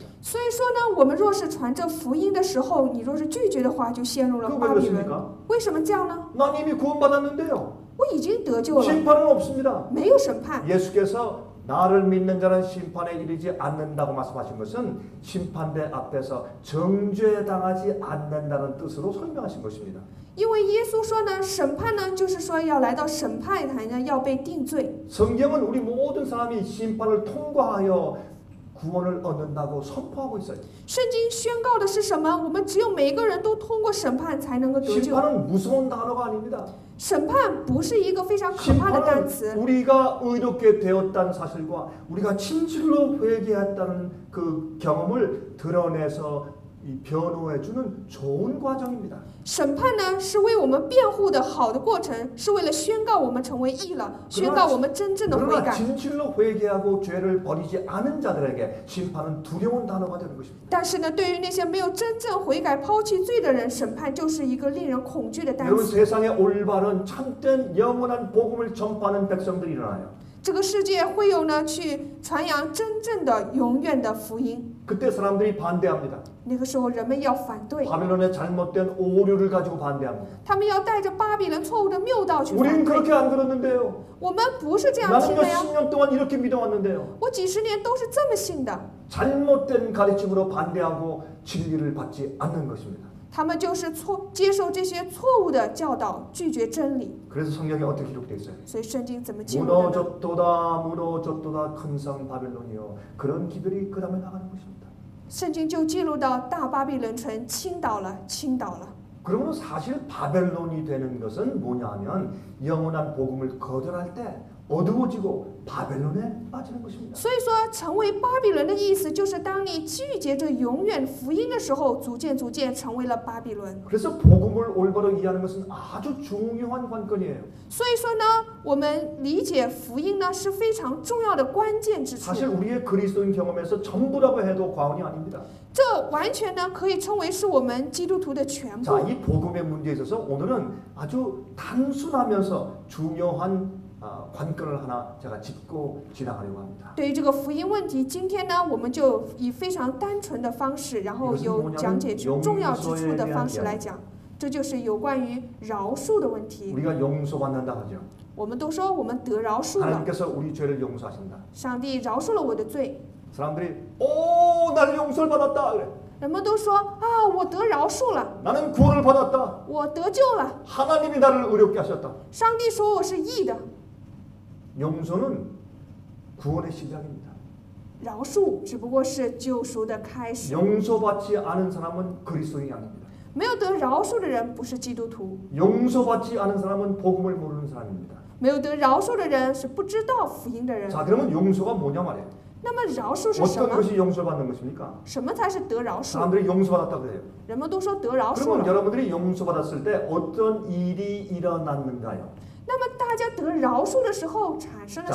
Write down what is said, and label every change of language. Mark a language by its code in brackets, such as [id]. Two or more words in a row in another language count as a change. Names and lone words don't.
[zh] 所以说呢，我们若是传这福音的时候，你若是拒绝的话，就陷入了 [ko] 그거 [zh] 巴 [ko] 왜 [zh] 比伦。 [ko] 그렇습니까? [zh] 为什么这样呢？ [ko] 난 이미 구원받았는데요. [zh] 我已经得救了， [ko] 심판은 없습니다. [zh] 没有审判。 [ko] 예수께서 나를 믿는 자는 심판에 이르지 않는다고 말씀하신 것은 심판대 앞에서 정죄당하지 않는다는 뜻으로 설명하신 것입니다. [zh] 因为耶稣说呢，审判呢，就是说要来到审判台呢，要被定罪。 [ko] 성경은 우리 모든 사람이 심판을 통과하여 구원을 얻는다고 선포하고 있어요. [zh] 圣经宣告的是什么？我们只有每个人都通过审判才能够得救。 [ko] 심판은 무서운 단어가 아닙니다. [zh] 审判不是一个非常可怕的单 [ko] 심판은 [zh] 词。 [ko] 우리가 의롭게 되었다는 사실과 우리가 진실로 회개했다는 그 경험을 드러내서 이 변호해주는 좋은 과정입니다. [zh] 审判呢，是为我们辩护的好的过程，是为了宣告我们成为义了，宣告我们真正的悔 [ko] 그러나 [zh] 改。 [ko] 진실로 회개하고 죄를 버리지 않은 자들에게 심판은 두려운 단어가 되는 것입니다. [zh] 但是呢，对于那些没有真正悔改、抛弃罪的人，审判就是一个令人恐惧的单 [ko] 여러분 [zh] 词。 [ko] 세상에 올바른 참된 영원한 복음을 전파하는 백성들이 일어나요. [zh] 这个世界会有呢去传扬真正的永远的福音。 [ko] 그때 사람들이 반대합니다. [zh] 那个时候，人们要反对， [ko] 바빌론의 잘못된 오류를 가지고 반대합니다. [zh] 他们要带着巴比伦错误的谬道去 [ko] 우리는 [zh] 反对。 [ko] 그렇게 안 들었는데요. [zh] 我们不是这样听 [ko] 나는 [zh] 的呀， [ko] 몇십 년 동안 이렇게 믿어왔는데요. [zh] 我几十年都是这么信的。 [ko] 잘못된 가르침으로 반대하고 진리를 받지 않는 것입니다. [zh] 他们就是接受这些错误的教导，拒绝真理。 [ko] 그래서 성경에 어떻게 기록되어 있어요? [zh] 所以圣经怎么记录的呢？ [ko] 무너졌도다 큰 성 바벨론이요. 그런 기별이 그 다음에 나가는 것입니다. [zh] 圣经就记录到大巴比伦城倾倒了，倾倒了。 [ko] 그러면 사실 바벨론이 되는 것은 뭐냐 하면 영원한 복음을 거절할 때 어두워지고 바벨론에 빠지는 것입니다. [zh] 所以说，成为巴比伦的意思就是当你拒绝着永远福音的时候，逐渐成为了巴比伦。 [ko] 그래서 복음을 올바로 이해하는 것은 아주 중요한 관건이에요. [zh] 所以说呢，我们理解福音呢是非常重要的关键之处。 [ko] 사실 우리의 그리스도인 경험에서 전부라고 해도 과언이 아닙니다. [zh] 这完全呢可以称为是我们基督徒的全部。 [ko] 자, 이 복음의 문제에 있어서 오늘은 아주 단순하면서 중요한 관건을 하나 제가 짚고 지나가려고 합니다. [zh] 对于这个福音问题，今天呢，我们就以非常单纯的方式，然后有讲解重要之处的方式来讲，这就是有关于饶恕的问题。 [ko] 우리가 용서받는다 하죠. [zh] 我们都说我们得饶恕了， [ko] 하나님께서 우리 죄를 용서하신다. [zh] 上帝饶恕了我的罪。 [ko] 사람들이 오, 나는 용서를 받았다 그래. [zh] 人们都说啊，我得饶恕了， [ko] 나는 구원을 받았다. [zh] 我得救了。 [ko] 하나님이 나를 의롭게 하셨다. [zh] 上帝说我是义的。 [ko] 용서는 구원의 시작입니다. [zh] 饶恕只不过是救赎的开始。 [ko] 용서받지 않은 사람은 그리스도인이 아닙니다. [zh] 没有得饶恕的人不是基督徒， [ko] 용서받지 않은 사람은 복음을 모르는 사람입니다. [zh] 没有得饶恕的人是不知道福音的人。 [ko] 자, 그러면 용서가 뭐냐 말이에요. [zh] 那么饶恕是什 [ko] 어떤 [zh] 么？ [ko] 것이 용서받는 것입니까? [zh] 什么才是得饶恕？ [ko] 사람들이 용서받았다 그래요. [zh] 人们都说得饶恕 [ko] 그러면 [zh] 了。 [ko] 여러분들이 용서받았을 때 어떤 일이 일어났는가요? [zh] 那么大家得饶恕的时候产生了